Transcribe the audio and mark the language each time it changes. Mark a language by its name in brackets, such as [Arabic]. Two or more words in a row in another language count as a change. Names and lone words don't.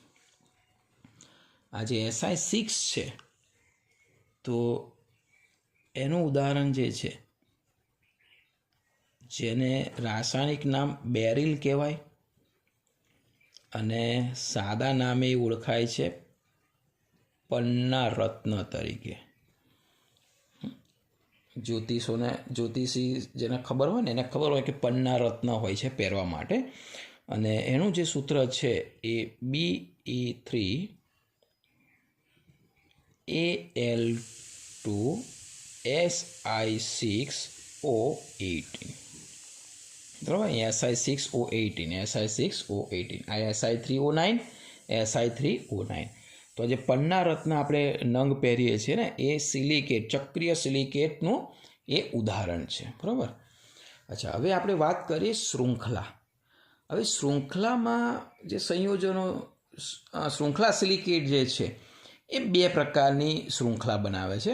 [Gujarati] આ જે Si6 છે તો એનું ઉદાહરણ જે છે, જેને રાસાયણિક નામ બેરિલ કહેવાય અને સાદા નામે ઓળખાય છે પન્ના રત્ન તરીકે. જ્યોતિષી જેને ખબર હોય ને એને ખબર હોય કે પન્ના રત્ન હોય છે પહેરવા માટે. અને એનું જે સૂત્ર છે એ Be3Al2Si6O18. બરાબર. Si6O18, Si6O18. આ Si3O9, Si3O9. તો જે પન્ના રત્ન આપણે નંગ પહેરીએ છીએ ને એ સિલિકેટ, ચક્રીય સિલિકેટનું એ ઉદાહરણ છે. બરાબર. અચ્છા, હવે આપણે વાત કરીએ શૃંખલા. હવે શૃંખલામાં જે સંયોજનો, શૃંખલા સિલિકેટ જે છે એ 2 પ્રકારની શૃંખલા બનાવે છે.